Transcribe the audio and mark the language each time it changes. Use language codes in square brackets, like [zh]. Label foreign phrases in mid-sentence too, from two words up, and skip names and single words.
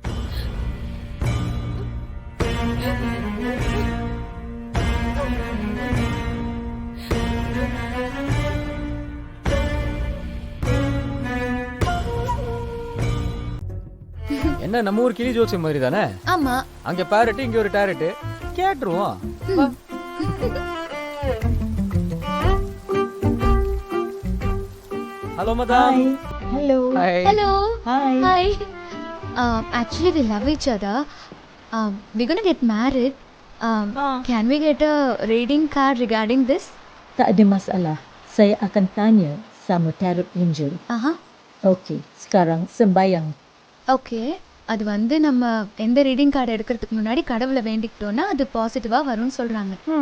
[ta] என்ன நம்ம ஊர் கிளி ஜோசி மாதிரி தானே? ஆமா. அங்க பேரட், இங்க ஒரு டேரட். கேட்டுருவோம். [en] hello madam. Hello. Hi. Hello. Hi. Hi. Actually, we love each other. We're gonna get married. Can we get a reading card regarding this? [ms] Tak ada masalah. Saya akan tanya sama [en] tarot angel. [ms] Okey, sekarang sembayang. [en] Okay. [ta] அது வந்து நம்ம எந்த [en] reading card [ta] எடுக்கிறதுக்கு முன்னாடி கடவுளை வேண்டிக்கிட்டோம்னா அது பாசிட்டிவா வரும்னு சொல்றாங்க.